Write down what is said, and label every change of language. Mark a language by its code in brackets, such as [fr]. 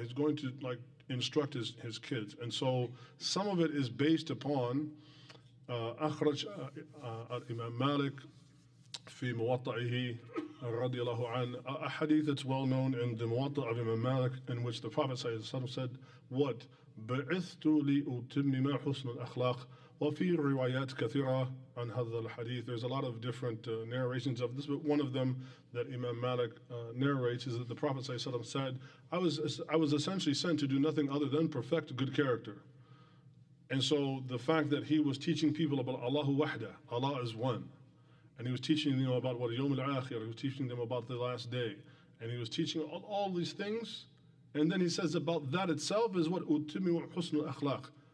[en] He's going to instruct his kids. And so some of it is based upon [ar] أخرج الإمام مالك في موطئه رضي الله عنه, [en] a hadith that's well known in the Muwatta of Imam Malik, in which the Prophet said, what? [ar] بعثت لأتمم حسن الأخلاق. وفي روايات كثيرة عن هذا الحديث. [en] There's a lot of different narrations of this, but one of them that Imam Malik narrates is that the Prophet said, I was essentially sent to do nothing other than perfect good character. And so the fact that he was teaching people about Allahu Wahda, Allah is one, and he was teaching them about what Yawm al-Akhir, he was teaching them about the last day, and he was teaching all these things, and then he says about that itself is what [ar] Utimi Husnul Akhlaq.